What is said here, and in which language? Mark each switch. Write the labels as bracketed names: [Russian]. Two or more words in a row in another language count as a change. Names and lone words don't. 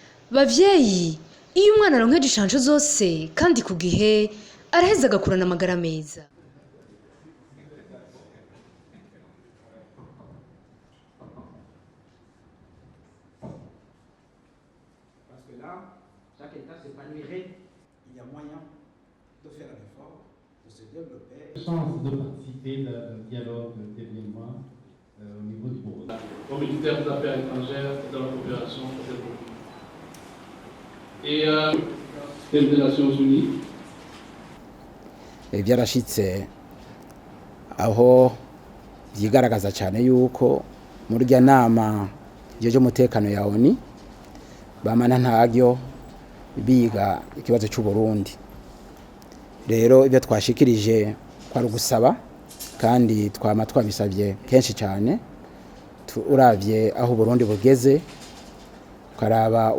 [Rundi] Bavyeyi, iyo umwana aronkeje inshansho zose kandi ku gihe araheza agakurana amagara meza. [French] Parce que là, chaque État s'épanouirait. Il y a moyen de faire un effort, de se développer. Chance de participer au dialogue d'événements au niveau du Burundi. Au ministère des Affaires étrangères et de la coopération développement. Et des Nations Unies. [Rundi] Byarashitse aho byigaragaza cyane yuko muri rya nama ijejwe umutekano ya ONU bamana ntagyo biga ikibazo cy'u Burundi. Rero ibyo twashikirije kwa gusaba kandi twabisabye kenshi cyane uravye aho Burundi bugeze karaba